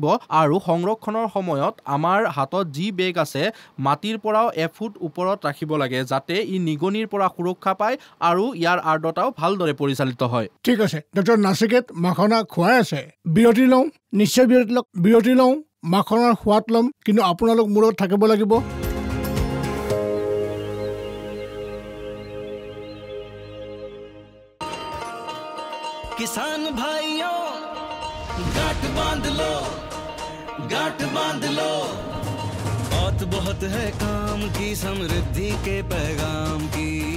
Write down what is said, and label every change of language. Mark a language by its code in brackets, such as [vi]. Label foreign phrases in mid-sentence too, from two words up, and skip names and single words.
[as] আৰু সংৰক্ষণৰ সময়ত আমাৰ হাতত যি বেগ আছে, মাটিৰ পৰাও এফুট ওপৰত ৰাখিব লাগে, যাতে ই নিগনিৰ পৰা সুৰক্ষা পায় আৰু ইয়াৰ আৰ্দ্ৰতাও ভালদৰে পৰিচালিত হয়। ঠিক আছে ডক্টৰ নাচিকেত, মাখনা খুৱাই আছে। বিৰতি লওঁ, নিশ্চয় বিৰতি লওঁ, মাখনাৰ সোৱাদ ল'ম, কিন্তু আপোনালোক মোৰ লগত থাকিব লাগিব। [hi] किसान भाइयों गांठ बांध लो, गांठ बांध लो, बहुत बहुत है काम की, समृद्धि के पैगाम की।